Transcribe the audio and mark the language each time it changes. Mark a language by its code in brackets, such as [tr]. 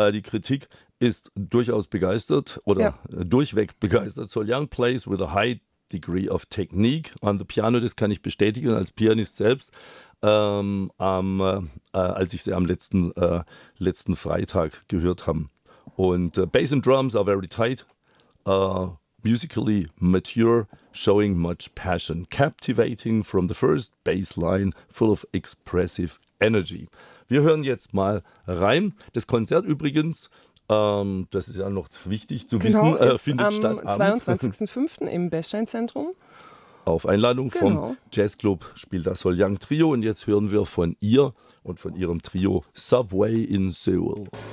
[de] Die Kritik ist durchaus begeistert oder durchweg begeistert. [en] Sol Yang plays with a high degree of technique on the piano, [de] das kann ich bestätigen als Pianist selbst. Als ich sie am letzten Freitag gehört habe. [en] Und Bass and Drums are very tight. Musically mature, showing much passion, captivating from the first bass line, full of expressive energy. [de] Wir hören jetzt mal rein. Das Konzert übrigens, das ist ja noch wichtig zu wissen, findet am statt am 22.05. im Bechstein-Zentrum. Auf Einladung vom Jazzclub spielt das Sol Yang Trio und jetzt hören wir von ihr und von ihrem Trio Subway in Seoul.